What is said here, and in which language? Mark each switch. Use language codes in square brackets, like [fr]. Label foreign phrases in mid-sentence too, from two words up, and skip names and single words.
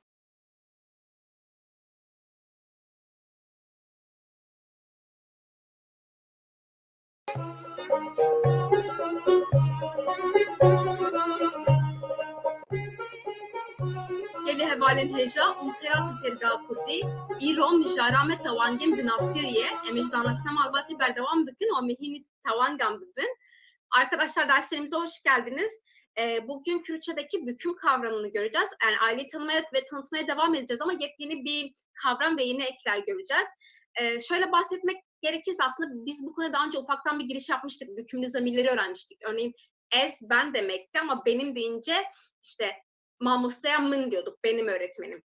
[ku] Gelê hevalên hêja û xêratê Pêrga Kurdî îro mijara me tewangên bi navkiriye em ji danasîna malbatê berdewam bikin û em ê hînî tewangan bibin. [tr] Arkadaşlar derslerimize hoş geldiniz. Bugün Kürtçedeki büküm kavramını göreceğiz. Yani aileyi tanımaya ve tanıtmaya devam edeceğiz ama yepyeni bir kavram ve yeni ekler göreceğiz. Şöyle bahsetmek gerekirse aslında biz bu konuda daha önce ufaktan bir giriş yapmıştık. Bükümlü zamirleri öğrenmiştik. Örneğin ez ben demekti ama benim deyince işte [ku] mamustaya mın [tr] diyorduk, benim öğretmenim.